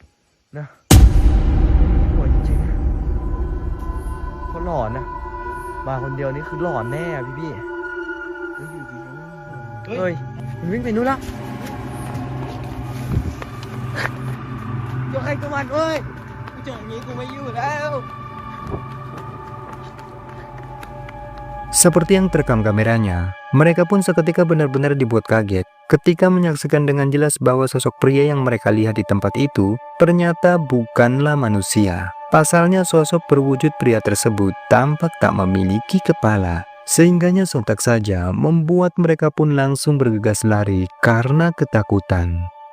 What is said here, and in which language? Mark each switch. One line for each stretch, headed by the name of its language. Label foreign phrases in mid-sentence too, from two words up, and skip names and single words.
Thai: นะหัวจริงๆเขาหลอนนะมาคนเดียวนี่คือหลอนแน่อะพี่ อยู่ดีๆ เฮ้ยมันวิ่งไปนู่นละยกใครตัวมันเว้ยกูเจออย่างนี้กูไม่อยู่แล้ว
Indonesian: Seperti yang terekam kameranya, mereka pun seketika benar-benar dibuat kaget ketika menyaksikan dengan jelas bahwa sosok pria yang mereka lihat di tempat itu ternyata bukanlah manusia. Pasalnya sosok berwujud pria tersebut tampak tak memiliki kepala, sehingganya sontak saja membuat mereka pun langsung bergegas lari karena ketakutan.